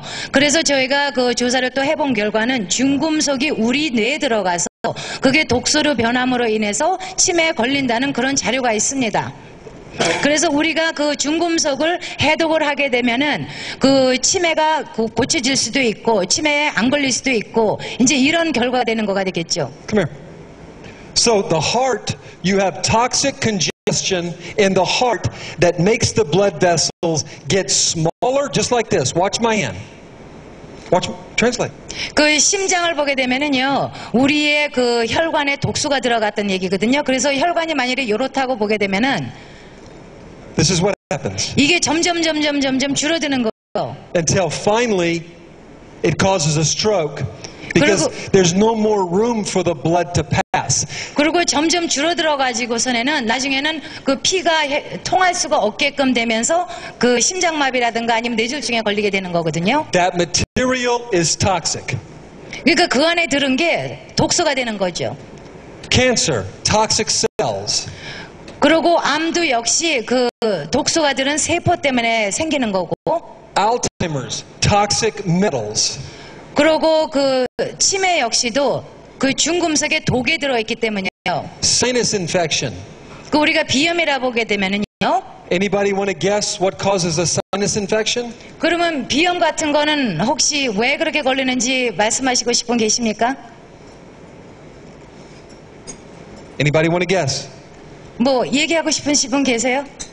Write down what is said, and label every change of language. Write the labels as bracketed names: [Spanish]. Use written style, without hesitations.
[Korean] 그래서 저희가 그 조사를 또 해본 결과는 중금속이 우리 뇌에 들어가서 그게 독소로 변함으로 인해서 치매에 걸린다는 그런 자료가 있습니다. 그래서 우리가 그 중금속을 해독을 하게 되면은 그 치매가 고쳐질 수도 있고 치매에 안 걸릴 수도 있고 이제 이런 결과가 되는 거가 되겠죠. [English] Come here. So the heart, you have toxic congestion in the heart that makes the blood vessels get smaller, just like this. Watch my hand. Watch, translate. [Korean] 그 심장을 보게 되면은요, 우리의 그 혈관에 독소가 들어갔던 얘기거든요. 그래서 혈관이 만일에 요렇다고 보게 되면은 [English] This is what happens. [Korean] 이게 점점 줄어드는 거예요. [English] Until finally it causes a stroke because there's no more room for the blood to pass. [Korean] 그리고 점점 줄어들어 가지고서는 나중에는 그 피가 통할 수가 없게끔 되면서 그 심장마비라든가 아니면 뇌졸중에 걸리게 되는 거거든요. [English] That material is toxic. [Korean] 그러니까 그 안에 들은 게 독소가 되는 거죠. [English] Cancer, toxic cells. [Korean] 그리고 암도 역시 그 독소가 들은 세포 때문에 생기는 거고. [English] Alzheimer's, toxic metals. [Korean] 그리고 그 치매 역시도 그 중금속에 독이 들어있기 때문이에요. [English] Sinus infection. [Korean] 그 우리가 비염이라 보게 되면은요. [English] Anybody want to guess what causes a sinus infection? [Korean] 그러면 비염 같은 거는 혹시 왜 그렇게 걸리는지 말씀하시고 싶은 분 계십니까? [English] Anybody want to guess? [Korean] 뭐 얘기하고 싶으신 분 계세요?